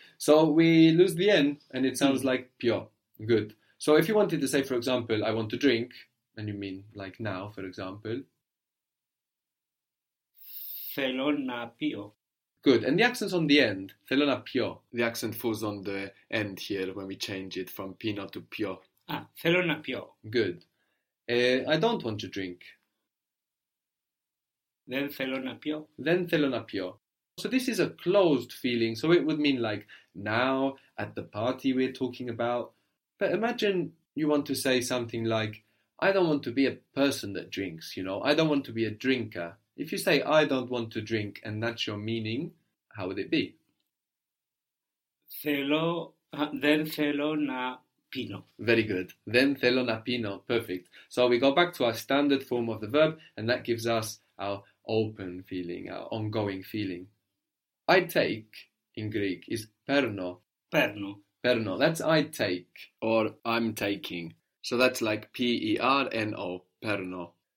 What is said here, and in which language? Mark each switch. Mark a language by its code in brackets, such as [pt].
[en] So we lose the N and it sounds like pio. Good. So if you wanted to say, for example, I want to drink, and you mean like now, for example. [el] Θέλω να πιω. [en] Good. And the accent's on the end. [el] Θέλω να πιω. [en] The accent falls on the end here when we change it from pino to pio. [el] Ah, θέλω να πιω. [en] Good. I don't want to drink. [el] Then θέλω να πιω. Then θέλω να πιω. [en] So this is a closed feeling. So it would mean like now at the party we're talking about. But imagine you want to say something like, I don't want to be a person that drinks, you know. I don't want to be a drinker. If you say, I don't want to drink, and that's your meaning, how would it be? [el] Θέλω, [en] then [el] θέλω να πίνω. [en] Very good. [el] Then θέλω να πίνω. [en] Perfect. So we go back to our standard form of the verb, and that gives us our open feeling, our ongoing feeling. I take, in Greek, is παίρνω. [el] Παίρνω. Παίρνω. [en] That's I take, or I'm taking. So that's like P-E-R-N-O, παίρνω.